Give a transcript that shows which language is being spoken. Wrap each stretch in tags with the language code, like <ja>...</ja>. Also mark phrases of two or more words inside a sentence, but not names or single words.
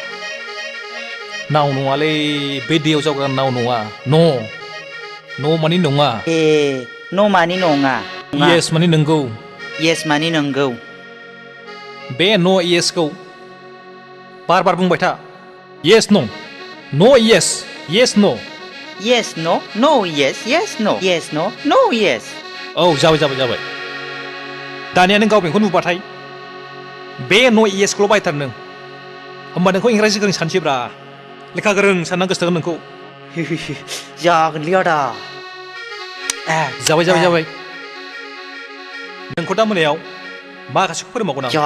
<brx>नङालै बे दैयाव जावग्रा नाव नङा न' मानि नङा न' मानि नङा येस मानि नंगौ येस मानि नंगौ बे येसखौ बार बुंबाय था</brx> <en>yes no yes yes no yes no yes yes no yes no yes</en> <brx>औ जाबाय दानिया नों गावबेंखौ नुबाथाय बे येसखौल' बायथार नों होमबा नोंखौ इंराजि गोरों सानसैब्रा लेखा गोरों साननां गोसोथोगोन नोंखौ जागोनलै आदा जाबाय नोंखौ दा मोनायाव माखासेखौ फोरोंबावगोन आं</brx>